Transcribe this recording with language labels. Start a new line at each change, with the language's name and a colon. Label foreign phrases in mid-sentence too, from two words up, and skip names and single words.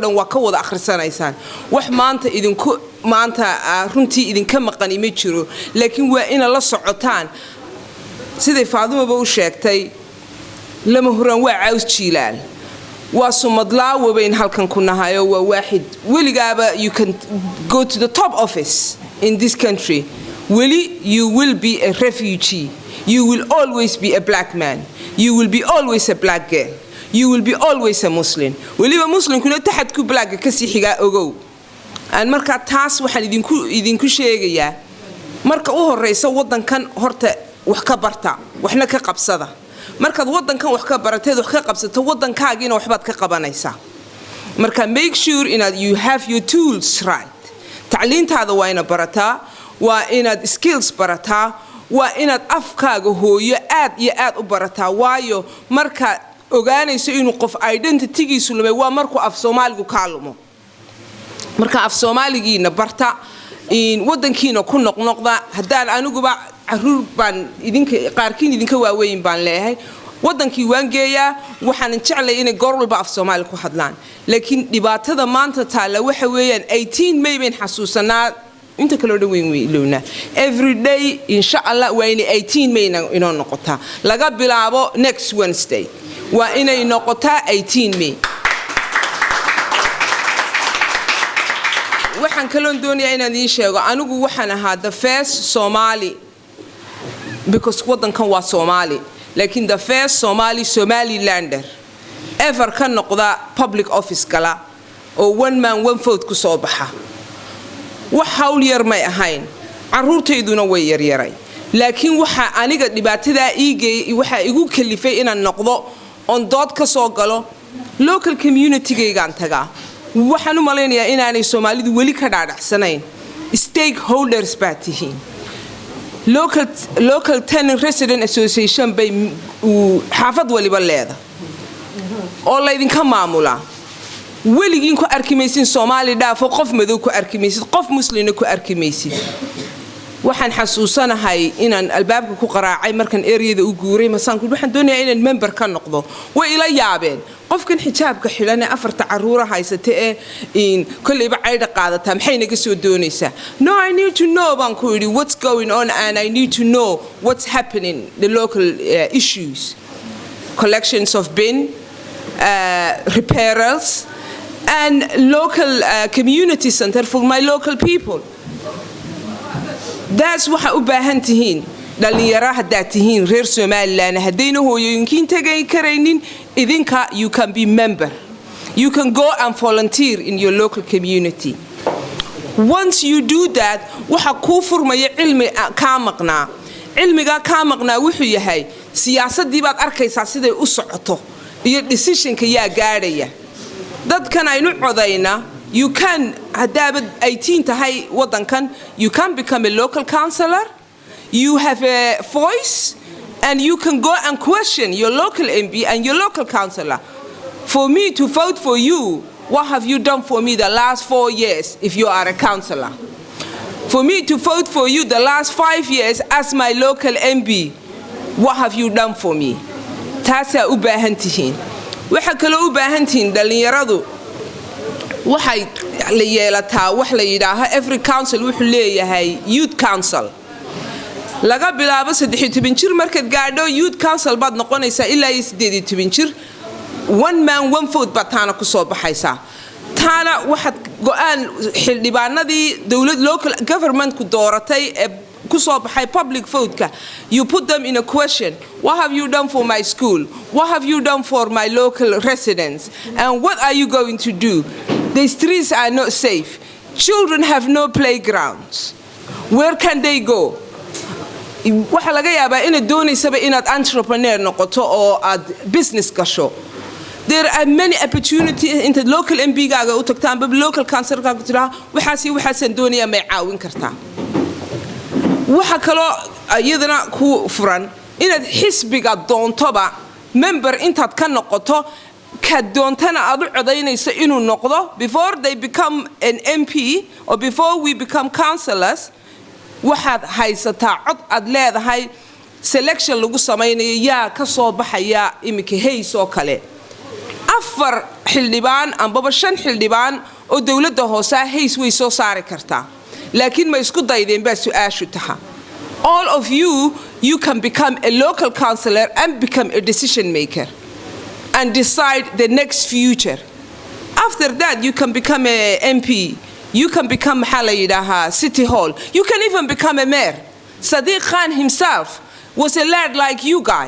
Somali: dhan waa ka wada akhrisanaysaan wax maanta runtii idinka maqan ma jiro laakiin waa in la socotaan siday Faadumo u sheegtay lama huran waa caws jiilaal waa sumadlaawo bayn halkan ku nahayo waa waaxid weligaaba
English: you can go to the top office in this country you will be a refugee. You will always be a black man. You will be always a black girl. You will be always a Muslim.
Somali: Waliba Muslim kuna taxad ku black ka sii xiga ogow. aan marka taas waxaan idinku sheegayaa marka u horeysa wadankan horta wax ka barta waxna ka qabsada markaad wadankan wax ka barateed wax ka qabsato wadankaagiina waxbaad ka qabanaysaa marka
English: make sure you have your tools right
Somali: tacliintaada waa ina barataa waa inaad skills barataa waa inaad afkaaga hooyo aad iyo aad u barataa waayo marka ogaanayso inuu qof identitygiisu lumay waa markuu af Soomaaligu ka lumo marka af Soomaaligiina barta in wadankiina ku noqnoqda hadaan aniguba caruur baan qaarkiin idinka waaweyn baan leeyahay wadankii waan geeyaa waxaan jeclay inay goor walba af Soomaali ku hadlaan laakiin dhibaatada maanta taala waxa weeyaan 18 May baan xasuusanaa inta kale dhaweyn weylowna
English: every day
Arabic: insha Allah
Somali: waa inay 18 May inoo noqotaa laga bilaabo
English: next Wednesday
Somali: waa inay noqotaa 18 May waxaan kaloon doonayaa inaan idin sheego anigu waxaan ahaa
English: the first Somali because
Somali: wadankan waa Somali laakiin
English: the first Somalilander ever
Somali: ka noqda
English: public office
Somali: kala oo
English: one man one vote
Somali: ku soo baxa wax hawl yar may ahayn caruurtayduna way yaryaray laakiin waxa aniga dhibaatada waxa igu kalifay inaan noqdo on dood ka soo galo
English: local community-
Somali: gaygaan tagaa waxaan u maleynayaa inaanay Soomaalidu wali ka dhaadhacsanayn stakeholders baa tihiin
English: local tenant resident association
Somali: bay xaafad waliba leeda oo la idinka maamula weligiin ku arkimaysin Soomaali dhaafo qof madow ku arkimaysid qof muslimna ku arkimaysid waxaan xasuusanahay inaan albaabka ku qaraacay markan area-da u guuray masaan ku waxaan doonayaa inaan member ka noqdo way ila yaabeen qofkan xijaabka xilan ee afarta caruura haysata ee in kulliba ayda qaadata maxay naga soo doonaysaa
English: no I need to know
Somali: baan ku yiri
English: what's going on and I need to know what's happening the local issues collections of bin repairals and local community center for my local people
Somali: that's waxa u baahan tihiin dhalinyaro hadda tihiin reer Somaliland hadayna hooyooyinkiin tagay karaynin idinka
English: you can be member you can go and volunteer in your local community once you do that
Somali: waxa ku furmaya cilmi ka maqnaa cilmiga ka maqnaa wuxuu yahay siyaasadii baad arkaysaa siday u socoto iyo decision-ka yaa gaaraya dadkan aynu codayna
English: you can
Somali: hadaba 18 tahay wadankan you
English: can become a local councillor you have a voice and you can go and question your local MP and your local councillor for me to vote for you what have you done for me the last 4 years if you are a councillor for me to vote for you the last 5 years as my local MP what have you done for me
Somali: taasa u baahan tihiin waxa kale u baahan tihiin dhalinyaradu waxay la yeelataa wax la yiraahdo
English: every council
Somali: wuxuu leeyahay youth council laga bilaabo 13 jir markaad gaadho
English: youth council
Somali: baad noqonaysaa ilaa 18 jir
English: one man one vote
Somali: batana ku soo baxaysaa taana waxaad go'aan xildhibaanadii dawlad
English: local government
Somali: ku dooratay ku soo baxay
English: public vote-ka you put them in a question what have you done for my school what have you done for my local residents and what are you going to do the streets are not safe children have no playgrounds where can they go
Somali: waxa laga yaabaa inaad doonaysaba inaad entrepreneur noqoto oo aad business gasho
English: there are many opportunities in the local MP-gaaga
Somali: u tagtaan bab
English: local council-kaaga
Somali: tiraa waxaan doonayaa may caawin kartaa waxa kale ayadana ku furan inaad xisbiga doontoba member intaad ka noqoto ka doontana aad u codaynayso inuu noqdo
English: before they become an MP or before we become councillors
Somali: waxaad haysataa cod aad leedahay selection lagu samaynayo yaa ka soo baxaya imika hays oo kale afar xildhibaan ambaba 5 xildhibaan oo dawladda hoose hays way soo saari kartaa laakiin ma isku daydeen baa su'aashu taha
English: all of you can become a local councillor and become a decision maker and decide the next future after that you can become a MP you can become city hall you can even become a mayor Sadiq Khan himself was a lad like you